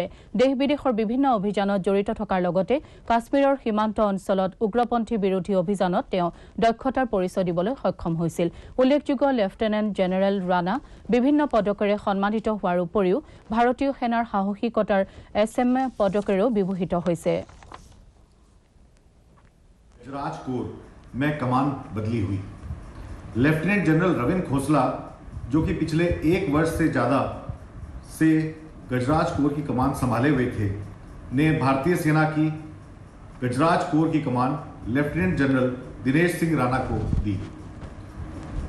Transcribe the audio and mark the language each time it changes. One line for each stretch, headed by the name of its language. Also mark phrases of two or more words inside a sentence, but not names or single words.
Assamese: দেশ বিদেশৰ বিভিন্ন অভিযানত জড়িত থকাৰ লগতে কাশ্মীৰৰ সীমান্ত অঞ্চলত উগ্ৰপন্থী বিৰোধী অভিযানত তেওঁ দক্ষতাৰ পৰিচয় দিবলৈ সক্ষম হৈছিল। উল্লেখযোগ্য লেফটেনেণ্ট জেনেৰেল ৰাণা বিভিন্ন পদকেৰে সন্মানিত হোৱাৰ উপৰিও ভাৰতীয় সেনাৰ সাহসিকতাৰ SM পদকেৰেও বিভূষিত হৈছে।
Hindi: गजराज कोर में कमान बदली हुई। लेफ्टिनेंट जनरल रविंद्र खोसला जो कि पिछले 1 वर्ष से ज़्यादा से गजराज कोर की कमान संभाले हुए थे, ने भारतीय सेना की गजराज कोर की कमान लेफ्टिनेंट जनरल दिनेश सिंह राणा को दी।